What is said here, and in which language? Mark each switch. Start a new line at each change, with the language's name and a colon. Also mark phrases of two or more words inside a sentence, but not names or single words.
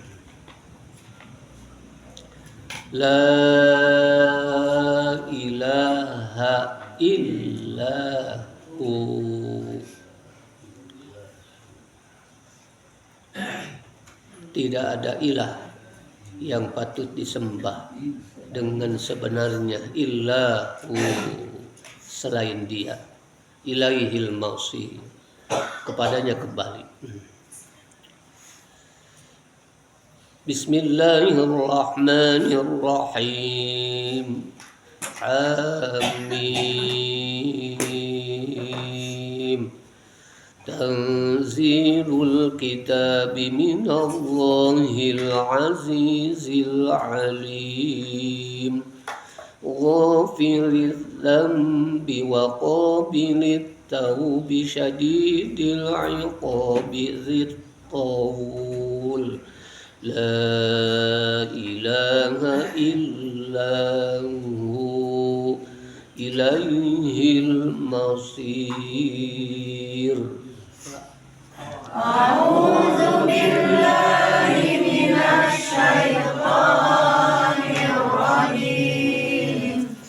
Arabic: لا إله إلا هو,
Indonesian: tidak ada ilah yang patut disembah dengan sebenarnya illahu, selain dia.
Arabic: إليه المصير,
Indonesian: kepadanya kembali.
Arabic: بسم الله الرحمن الرحيم. حم. تنزيل الكتاب من الله العزيز العليم. غافر الذنب وقابل التوب شديد العقاب ذي الطول. لا إله إلا هو إليه المصير. أعوذ بالله من الشيطان الرجيم.